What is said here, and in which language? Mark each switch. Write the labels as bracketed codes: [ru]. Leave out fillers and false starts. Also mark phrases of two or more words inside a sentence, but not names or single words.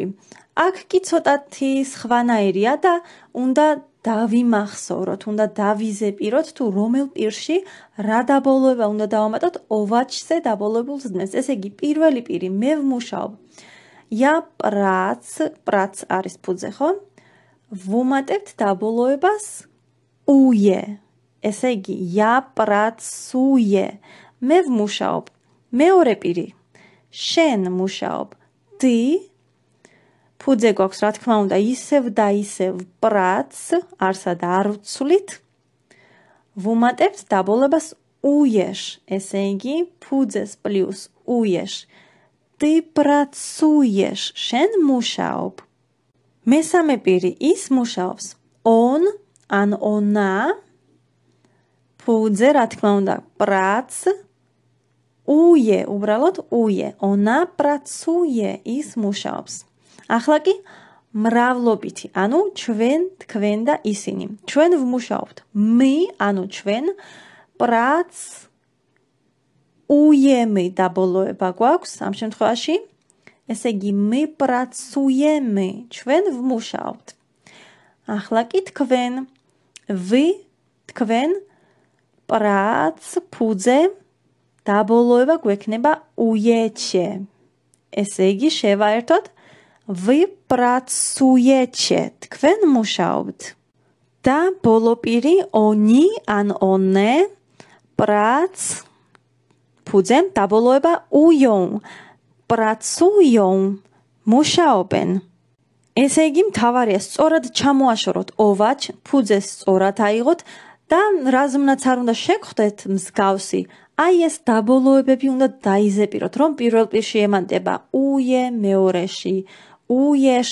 [ka] აქ კი ცოტათი სხვანაირია და უნდა დავიმახსოვროთ, უნდა დავიზეპიროთ თუ რომელ პირში რა დაბოლოება უნდა დავამატოთ ოვაჩზე დაბოლოებულ ზმნებს. ესე იგი, პირველი პირი მე ვმუშაობ. [pl] Ja prac [ka] არის ფუძე, ხო? ვუმატებთ დაბოლოებას uje. ესე იგი, [pl] ja pracuje. [ka] მე ვმუშაობ. მეორე პირი შენ მუშაობ. Ty ფუძე გვაქვს, რა თქმა უნდა, ისევ და ისევ პრაც, არსა და არ ვცვლით. ვუმატებთ დაბოლოებას ujesz. ესე იგი, ფუძეს პლუს ujesz. [pl] Ty pracujesz. [ka] შენ მუშაობ. მესამე პირი ის მუშაობს. On, ან ona. ფუძე, რა თქმა უნდა, პრაც. Uje, უბრალოდ uje. [pl] Ona pracuje. [ka] ის მუშაობს. ახლა კი მრავლობითი, ანუ ჩვენ, თქვენ და ისინი. ჩვენ ვმუშაობთ. Mi, ანუ ჩვენ, [pl] prac ujemy [ka] დაბოლოება გვაქვს ამ შემთხვევაში. ესე იგი, [pl] mi pracujemy, [ka] ჩვენ ვმუშაობთ. ახლა კი თქვენ, თქვენ, პრაც, ფუძე, დაბოლოება გვექნება ujecie. ესე იგი, შევაერთოთ [pl] Wy pracujecie. [ka] თქვენ მუშაობთ. და ბოლო პირი oni, ან [pl] one, prac, [ka] ფუძე, დაბოლოება ują. [pl] Pracują. [ka] მუშაობენ. ესე იგი, მთავარია სწორად ჩამოაშოროთ ოვაჩ, ფუძეს სწორად აიღოთ და რაზმნაც არ უნდა შეგხვდეთ მსგავსი. აი ეს დაბოლოებები უნდა დაიზეპიროთ, რომ პირველ პირში ემატება uje, მეორეში ujesz.